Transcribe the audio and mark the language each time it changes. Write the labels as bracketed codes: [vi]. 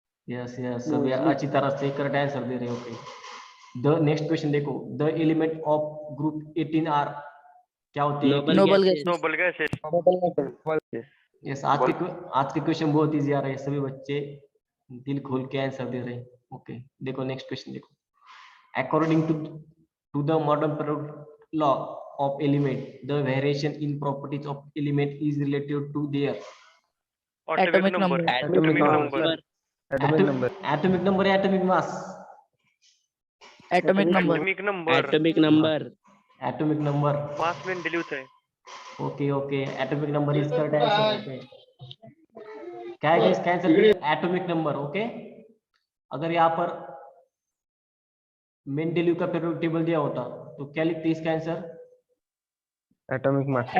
[hi] Yes yes, सभी अच्छी तरह से करेक्ट आंसर दे रहे हो। ओके, [en] the next question देखो, the element of group 18 are [hi] क्या होते हैं? [en] Noble gases Noble gases. [hi] Yes, आज के क्वेश्चन बहुत इजी आ रहे हैं, सभी बच्चे दिल खोल के आंसर दे रहे हैं। ओके, देखो नेक्स्ट क्वेश्चन देखो, [en] According to the modern periodic law of element, the variation in properties of element is related to their Atomic number. atomic number atomic number या atomic mass? Atomic number. atomic number atomic number। Mass Mendeleev's है. [hi] Okay okay, [en] Atomic number is correct answer. [hi] Okay, क्या है इसका answer? Atomic number. Okay, अगर यहाँ पर Mendeleev का periodic table दिया होता तो क्या लिखते इसका आंसर? [en] Atomic mass.